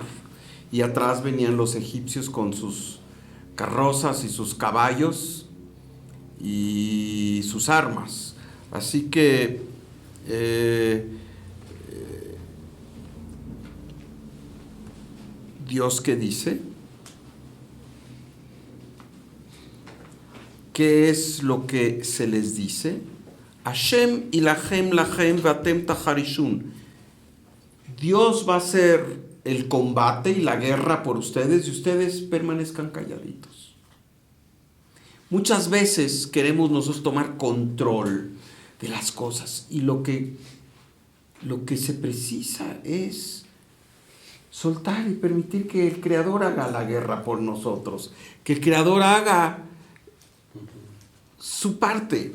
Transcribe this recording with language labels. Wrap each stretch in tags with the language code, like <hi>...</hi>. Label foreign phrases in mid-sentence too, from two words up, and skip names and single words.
<es>Y atrás venían los egipcios con sus carrozas y sus caballos y sus armas. Así que Dios, ¿qué dice? ¿Qué es lo que se les dice?</es> <he>ה' ילחם לכם ואתם תחרישון.</he> <es>Dios va a hacer el combate y la guerra por ustedes y ustedes permanezcan calladitos. Muchas veces queremos nosotros tomar control de las cosas y lo que se precisa es soltar y permitir que el Creador haga la guerra por nosotros, que el Creador haga su parte.</es>